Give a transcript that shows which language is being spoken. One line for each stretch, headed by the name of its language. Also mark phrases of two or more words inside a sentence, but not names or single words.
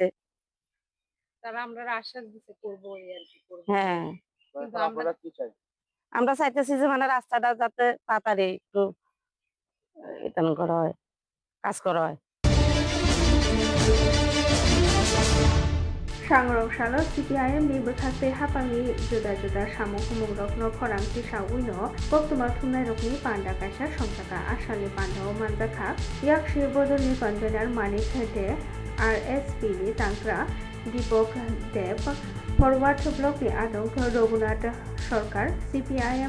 Bangla: তারা আমরা আশ্বাস দিতে করবো আর কি করবো। হ্যাঁ, আপনারা কি চাই? আমরা চাইতেছি যে মানে রাস্তাটা যাতে তাড়াতাড়ি একটু করা হয়, কাজ করা হয়।
Kok Borok: सांग्रांसालो CPIM नि बोथासे हापांनि जुदा सामु हुमुं रखनो खरांथि सावुइनो कक्तमा थुमनाय रखनि पान्डा कायसा संसाका आसानि पान्डाव मानजाखा याक्षि बदलनि कन्भेनार मानिक दे RSP नि तांक्रा दीपक देव फरवार्ड ब्लक नि आदम रघुनाथ सरकार CPIM